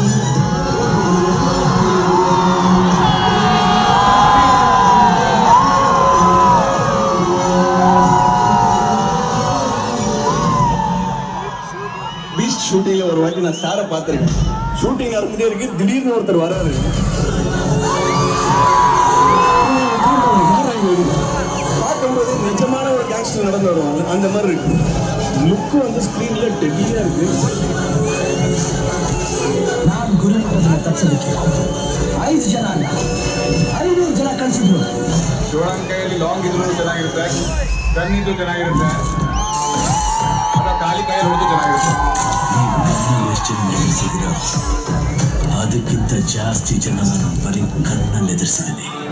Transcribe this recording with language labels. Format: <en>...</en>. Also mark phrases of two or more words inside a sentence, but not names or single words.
<ta>பீச் ஷூட்டிங்ல ஒரு வாட்டி நான் சாரை பார்த்துருக்கேன். ஷூட்டிங் நடந்துட்டே இருக்கு, திடீர்னு ஒருத்தர் வராரு. பார்க்கும்போது நிஜமான ஒரு கேங்ஸ்டர் நடந்து வருவாங்க, அந்த மாதிரி இருக்கு. லுக்கு வந்து ஸ்க்ரீன்ல டெல்லியா இருக்கு.</ta> <kn>ನಾನು ಗುರುಮುಖದ ತಪ್ಪಿಸಲಿಕ್ಕೆ 5 ಜನ ಅಲ್ಲ 500 ಜನ ಕಳಿಸಿದ್ರು. ಶಿವಣ್ಣ ಕೈಯಲ್ಲಿ ಲಾಂಗ್ ಇದ್ರು ಚೆನ್ನಾಗಿರುತ್ತೆ, ಗನ್ ಇದ್ದು ಚೆನ್ನಾಗಿರುತ್ತೆ, ಅದ ಖಾಲಿ ಕೈಯಲ್ಲಿ ಹೊಡೆದು ಚೆನ್ನಾಗಿರುತ್ತೆ. ಎಷ್ಟು ಜನ ಎದುರಿಸಿದಿರೋ ಅದಕ್ಕಿಂತ ಜಾಸ್ತಿ ಜನ ನಾನು ಬರೀ ಕಣ್ಣಲ್ಲಿ ಎದುರಿಸಿದ್ದೀನಿ.</kn>